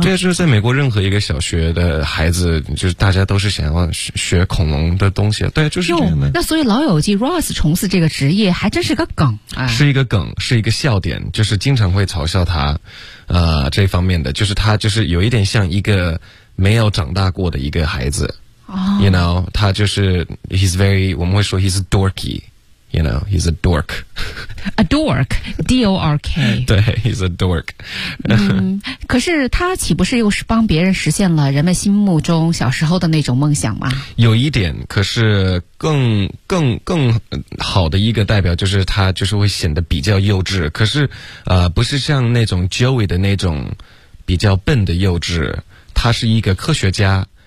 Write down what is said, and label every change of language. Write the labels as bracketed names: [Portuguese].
[Chinese] 对，就是在美国任何一个小学的孩子，就是大家都是想要学恐龙的东西。对，就是这样的。那所以老友记 Ross 从事这个职业还真是个梗、哎、是一个梗，是一个笑点，就是经常会嘲笑他这方面的，就是他就是有一点像一个没有长大过的一个孩子。 [English] You know, [Chinese] 他就是 [English] he's very, [Chinese] 我们会说 [English] he's dorky, you know, he's a dork. A dork, D-O-R-K. [Chinese] 对 [English] he's a dork. [Chinese] 可是他岂不是又是帮别人实现了人们心目中小时候的那种梦想吗？有一点，可是更好的一个代表就是他就是会显得比较幼稚，可是不是像那种 Joey 的那种比较笨的幼稚，他是一个科学家。